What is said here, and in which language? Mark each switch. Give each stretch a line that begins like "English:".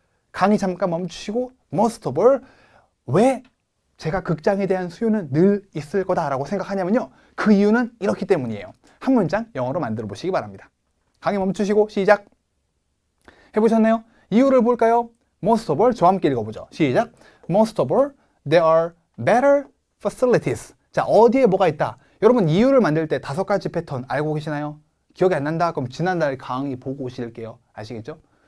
Korean: 강의 잠깐 멈추시고
English: most of all
Korean: 왜 제가 극장에 대한 수요는 늘 있을 거다라고 생각하냐면요. 그 이유는 이렇기 때문이에요. 한 문장 영어로 만들어 보시기 바랍니다. 강의 멈추시고 시작. 해보셨나요? 이유를 볼까요?
English: Most of all
Korean: 저와 함께 읽어보죠. 시작.
English: Most of all there are better facilities.
Korean: 자, 어디에 뭐가 있다? 여러분 이유를 만들 때 5가지 패턴 알고 계시나요? 기억이 안 난다? 그럼 지난달 강의 보고 오실게요. 아시겠죠?